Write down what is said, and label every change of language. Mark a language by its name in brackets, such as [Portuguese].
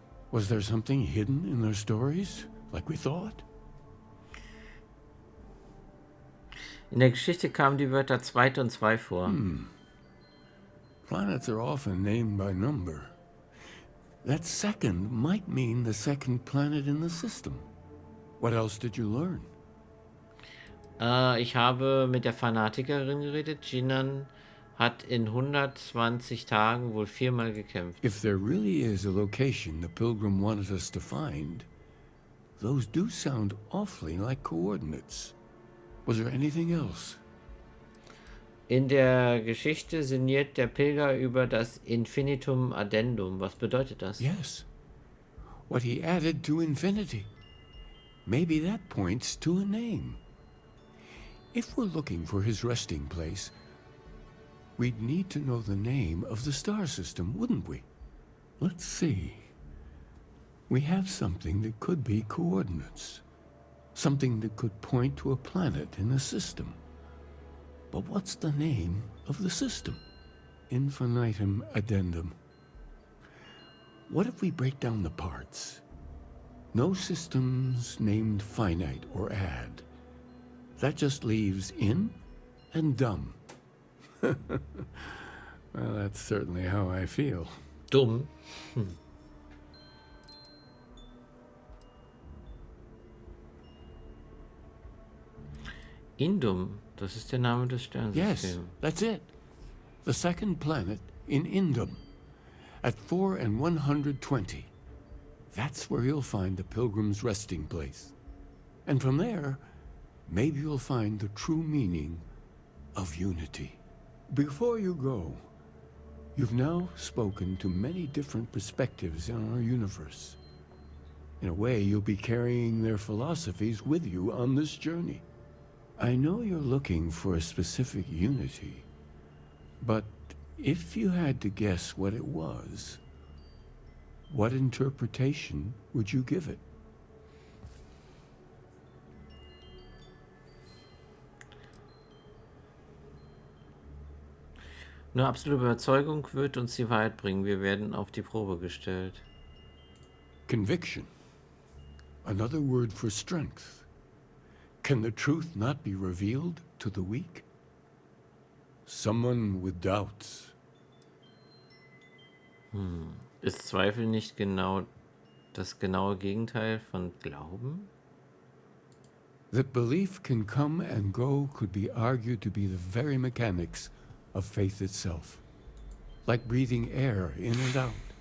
[English] Was there something hidden in their stories, like we thought? [German] In der Geschichte kamen die Wörter zweite und zwei vor. [English] Planets are often named by number. That second might mean the second planet in the system. What else did you learn? [German] Ich habe mit der Fanatikerin geredet. Jinan hat in 120 Tagen wohl 4-mal gekämpft. [English] If there really is a location the Pilgrim wanted us to find, those do sound awfully like coordinates. Was there anything else? [German] In der Geschichte sinniert der Pilger über das Infinitum Addendum. Was bedeutet das? [English] Yes. What he added to infinity. Maybe that points to a name. If we're looking for his resting place, we'd need to know the name of the star system, wouldn't we? Let's see. We have something that could be coordinates. Something that could point to a planet in the system. But what's the name of the system? Infinitum Addendum. What if we break down the parts? No systems named finite or add. That just leaves in and dumb. Well, that's certainly how I feel. [German] Dumm. Indum, das ist der Name des Sternsystems. [English] Yes, that's it. The second planet in Indum, at 4 and 120. That's where you'll find the Pilgrim's resting place. And from there, maybe you'll find the true meaning of unity. Before you go, you've now spoken to many different perspectives in our universe. In a way, you'll be carrying their philosophies with you on this journey. I know you're looking for a specific unity, but if you had to guess what it was, what interpretation would you give it? [German] Nur absolute Überzeugung wird uns die Wahrheit bringen. Wir werden auf die Probe gestellt. [English] Conviction. Another word for strength. Can the truth not be revealed to the weak? Someone with doubts. [German] Ist Zweifel nicht genau das genaue Gegenteil von Glauben? [English] That belief can come and go could be argued to be the very mechanics of faith itself. Like breathing air in and out.